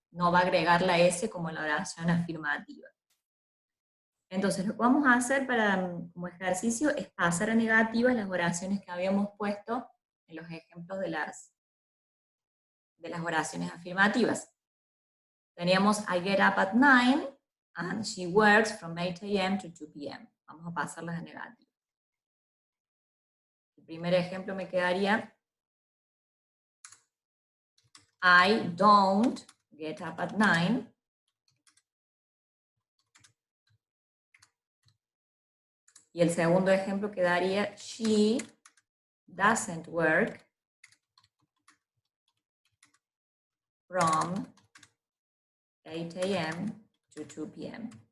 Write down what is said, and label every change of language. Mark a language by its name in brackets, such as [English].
[Spanish] No va a agregar la S como en la oración afirmativa. Entonces lo que vamos a hacer como ejercicio es pasar a negativas las oraciones que habíamos puesto en los ejemplos de las oraciones afirmativas. Teníamos [English] I get up at 9 and she works from 8 a.m. to 2 p.m. [Spanish] Vamos a pasarlas a negativas. El primer ejemplo me quedaría [English] I don't get up at 9. [Spanish] Y el segundo ejemplo quedaría [English] she doesn't work from 8 a.m. to 2 p.m.